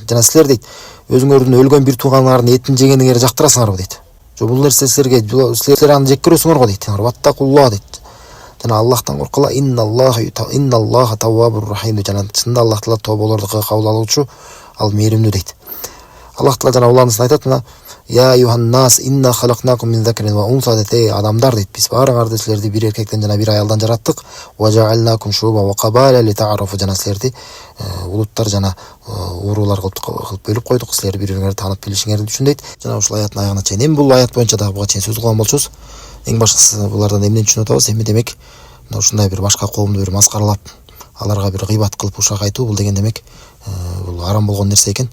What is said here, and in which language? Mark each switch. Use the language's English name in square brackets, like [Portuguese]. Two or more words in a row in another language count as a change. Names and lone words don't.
[Kyrgyz] Жана силер дейт, өзүңөрдүн өлгөн бир тууганыңардын этин жегениңерди жактырасыңарбы дейт. Бул нерсе силер аны жек көрөсүңөр го дейт. Ваттакулла дейт. Жана Аллахтан коркула. [Arabic] إن الله تواب رحيم. [Kyrgyz] Жана чынында Аллах Таала тоболорду кабыл алуучу, ал мээримдүү дейт. Аллах Таала жана улансын айтат мына: [Arabic] "يا أيها الناس إنا خلقناكم من ذكر وأنثى" дейт. [Kyrgyz] Адамдар дейт, биз баарыңарды силерди бир эркектен жана бир аялдан жараттык. [Arabic] "وجعلناكم شعوبا وقبائل لتعارفوا" [Kyrgyz] жана силерди улуттар жана уруулар кылып бөлүп койдук, силер бири-бириңерди таанып билишиңер үчүн дейт. Жана ушул аяттын аягына чейин. Эми бул аят боюнча дагы буга чейин сөз кылган болчубуз. Эң башкысы булардан эмнени түшүнүп атабыз? Эми демек ушундай бир башка коомду бир маскаралап, аларга бир гыйбат кылып ушак айтуу, бул деген демек бул арам болгон нерсе экен.